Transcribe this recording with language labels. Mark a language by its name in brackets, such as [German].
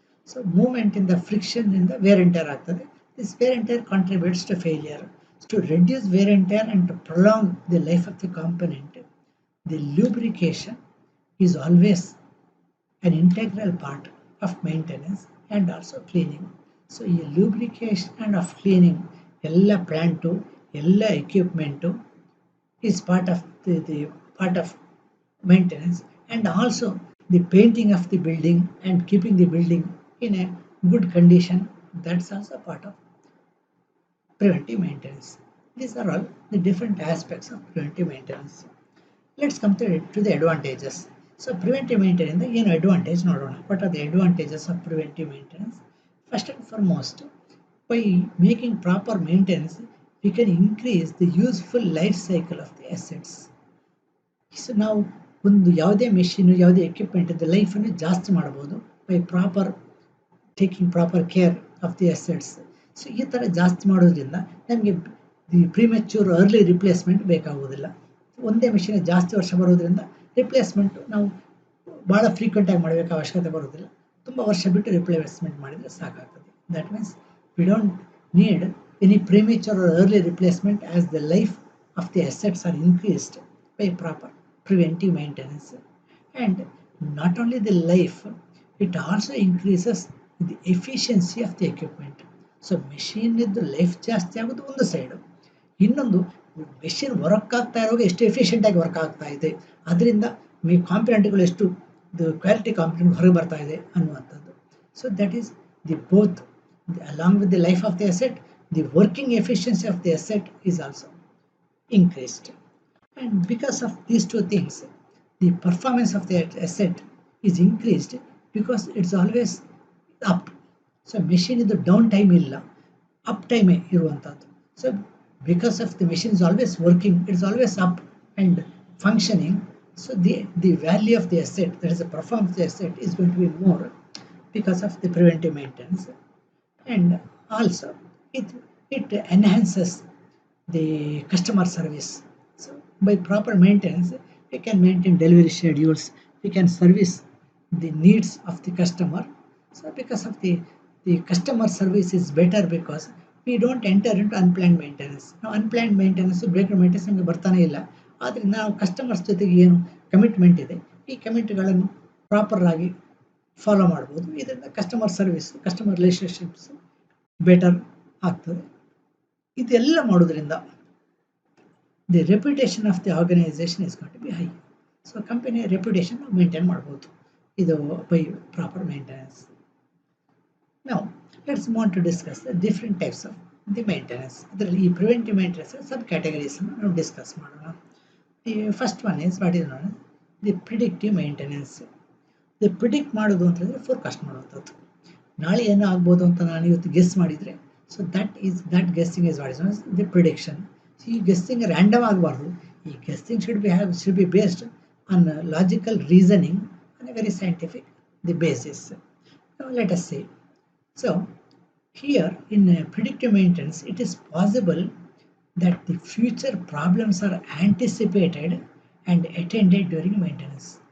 [English] So movement in the friction in the wear and tear [Kannada] ಆಗ್ತದೆ. [English] This wear and tear contributes to failure. So to reduce wear and tear and to prolong the life of the component, the lubrication is always an integral part of maintenance and also cleaning. So ಈ lubrication and of cleaning ಎಲ್ಲ plant ಎಲ್ಲ equipment is part of maintenance. And also the painting of the building and keeping the building in a good condition, that's also part of preventive maintenance. These are all the different aspects of preventive maintenance. Let's come to the advantages. So preventive maintenance [Kannada] ಏನು advantage ನೋಡೋಣ. [English] What are the advantages of preventive maintenance? First and foremost, by making proper maintenance, we can increase the useful life cycle of the assets. [Kannada] So ನಾವು ಒಂದು ಯಾವುದೇ machine ಯಾವುದೇ equipment ಇದ್ದ ಲೈಫನ್ನು ಜಾಸ್ತಿ ಮಾಡ್ಬೋದು [English] By taking proper care of the assets. [Kannada] So ಈ ಥರ ಜಾಸ್ತಿ ಮಾಡೋದ್ರಿಂದ ನಮಗೆ [English] the premature early replacement [Kannada] ಬೇಕಾಗೋದಿಲ್ಲ. ಒಂದೇ ಮೆಷಿನ್ ಜಾಸ್ತಿ ವರ್ಷ ಬರೋದ್ರಿಂದ ರಿಪ್ಲೇಸ್ಮೆಂಟು ನಾವು ಭಾಳ ಫ್ರೀಕ್ವೆಂಟಾಗಿ ಮಾಡಬೇಕು ಅವಶ್ಯಕತೆ ಬರೋದಿಲ್ಲ, ತುಂಬ ವರ್ಷ ಬಿಟ್ಟು ರಿಪ್ಲೇಸ್ಮೆಂಟ್ ಮಾಡಿದರೆ ಸಾಕಾಗ್ತದೆ. [English] That means we don't need any premature or early replacement as the life of the assets are increased by proper preventive maintenance. And not only the life, it also increases the efficiency of the equipment. [Kannada] So ಮೆಷಿನ್ನಿದ್ದು life ಜಾಸ್ತಿ ಆಗೋದು ಒಂದು side, ಇನ್ನೊಂದು machine work ಆಗ್ತಾ ಇರುವಾಗ ಎಷ್ಟು ಎಫಿಷಿಯೆಂಟಾಗಿ work ಆಗ್ತಾ ಇದೆ, ಅದರಿಂದ ಕಾಂಪಿನೆಂಟ್ಗಳು ಎಷ್ಟು ಕ್ವಾಲಿಟಿ ಕಾಂಪಿನೆಂಟ್ ಹೊರಗೆ ಬರ್ತಾ ಇದೆ ಅನ್ನುವಂಥದ್ದು. [English] So that is the both along with the life of the asset, the working efficiency of the asset is also increased. And because of these two things, the performance of the asset is increased because it's always up. So machine [Kannada] ಇದು down time ಇಲ್ಲ, up ಟೈಮೇ ಇರುವಂಥದ್ದು. [English] So because of the machine is always working, it's always up and functioning. So the value of the asset, that is the performance of the asset, is going to be more because of the preventive maintenance. And also it it enhances the customer service. So by proper maintenance, we can maintain delivery schedules, we can service the needs of the customer. So because of the customer service is better because we don't enter into unplanned maintenance. Now unplanned maintenance, [Kannada] break maintenance ನಮಗೆ ಬರ್ತಾನೆ ಇಲ್ಲ. ಆದ್ದರಿಂದ ನಾವು customers ಜೊತೆಗೆ ಏನು commitment ಇದೆ, ಈ ಕಮಿಟ್ಗಳನ್ನು proper ಆಗಿ ಫಾಲೋ ಮಾಡ್ಬೋದು. ಇದರಿಂದ customer service, customer relationships better ಆಗ್ತದೆ. ಇದೆಲ್ಲ ಮಾಡೋದ್ರಿಂದ [English] the reputation of the organization is going to be high. So company reputation maintain [Kannada] ಮಾಡ್ಬೋದು ಇದು [English] by proper maintenance. Now let's move on to discuss the different types of the maintenance. [Kannada] ಅದರಲ್ಲಿ ಈ [English] preventive maintenance sub categories [Kannada] ನಾವು discuss ಮಾಡೋಣ. [English] The first one is what is known as the predictive maintenance. [Kannada] The predict ಮಾಡೋದು ಅಂತಂದ್ರೆ forecast ಮಾಡುವಂಥದ್ದು. ನಾಳೆ ಏನೋ ಆಗ್ಬೋದು ಅಂತ ನಾನು ಇವತ್ತು ಗೆಸ್ ಮಾಡಿದರೆ, so [English] that guessing is what is known as the prediction. [Kannada] ಈ ಗೆಸ್ಸಿಂಗ್ ರ್ಯಾಂಡಮ್ ಆಗಬಾರ್ದು. ಈ guessing [English] should be based on logical reasoning on a very scientific the basis. Now let us say, so here in predictive maintenance, it is possible that the future problems are anticipated and attended during maintenance.